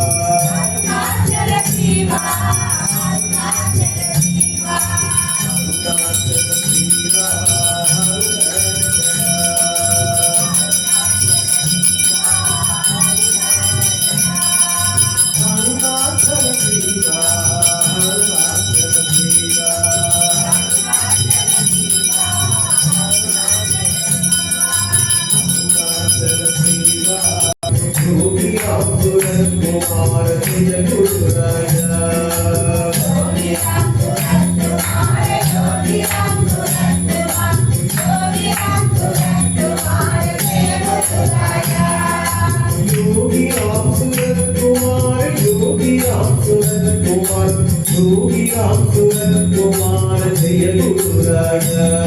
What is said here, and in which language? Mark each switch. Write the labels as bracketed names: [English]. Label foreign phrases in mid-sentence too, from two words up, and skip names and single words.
[Sanskrit] Arunachala Shiva Arunachala Shiva Arunachala Shiva Arunachala Shiva Yogi Surat Kumar Jaya Guru Raja Yogi Surat Kumar Yogi Surat Kumar Yogi Surat Kumar Jaya Guru Raja